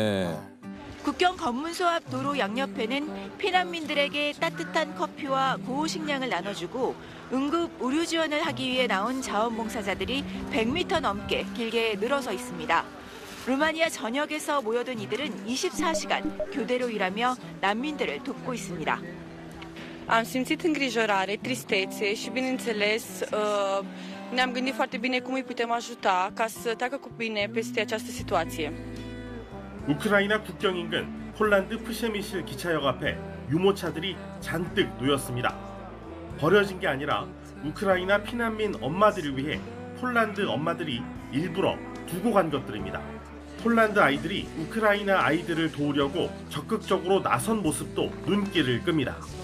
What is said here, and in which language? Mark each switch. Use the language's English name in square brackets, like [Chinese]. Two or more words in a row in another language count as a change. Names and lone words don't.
[Korean] 국경 검문소 앞 도로 양옆에는 피난민들에게 따뜻한 커피와 구호 식량을 나눠주고 응급 의료 지원을 하기 위해 나온 자원봉사자들이 100m 넘게 길게 늘어서 있습니다. 루마니아 전역에서 모여든 이들은 24시간 교대로 일하며 난민들을 돕고 있습니다. [Romanian] Am simțit îngrijorare, tristețe și, bineînțeles, ne-am gândit foarte bine cum îi putem ajuta ca să treacă cu bine peste această situație. [Korean] 우크라이나 국경 인근 폴란드 프셰미실 기차역 앞에 유모차들이 잔뜩 놓였습니다. 버려진 게 아니라 우크라이나 피난민 엄마들을 위해 폴란드 엄마들이 일부러 두고 간 것들입니다. 폴란드 아이들이 우크라이나 아이들을 도우려고 적극적으로 나선 모습도 눈길을 끕니다.